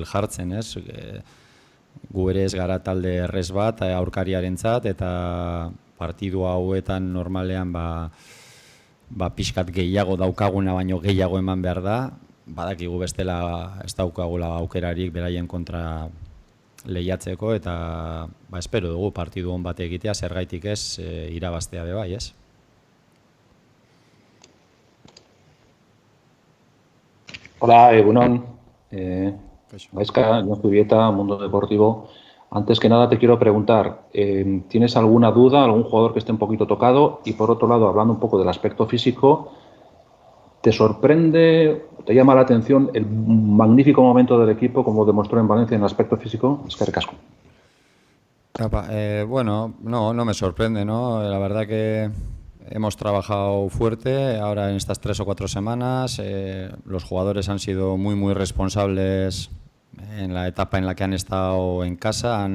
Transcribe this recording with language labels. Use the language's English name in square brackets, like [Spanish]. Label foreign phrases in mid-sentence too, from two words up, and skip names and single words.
[Basque] jartzen, gu ere ez gara talde errez bat aurkariarentzat, eta partidu hauetan normalean pixkat gehiago daukaguna baino gehiago eman behar da, badakigu bestela ez daukagula aukerarik beraien kontra lehiatzeko, eta espero dugu partidu hon bat egitea, zergaitik ez irabaztea bai, ez? Hola, egunon. [Spanish] Gaizka, Jon Zubieta, Mundo Deportivo. Antes que nada te quiero preguntar, ¿tienes alguna duda, algún jugador que esté un poquito tocado? Y por otro lado, hablando un poco del aspecto físico, ¿te sorprende, te llama la atención el magnífico momento del equipo como demostró en Valencia en el aspecto físico? [Basque] Eskerrik asko. [Spanish] No me sorprende, ¿no? La verdad que hemos trabajado fuerte ahora en estas 3 o 4 semanas. Los jugadores han sido muy responsables en la etapa en la que han estado en casa.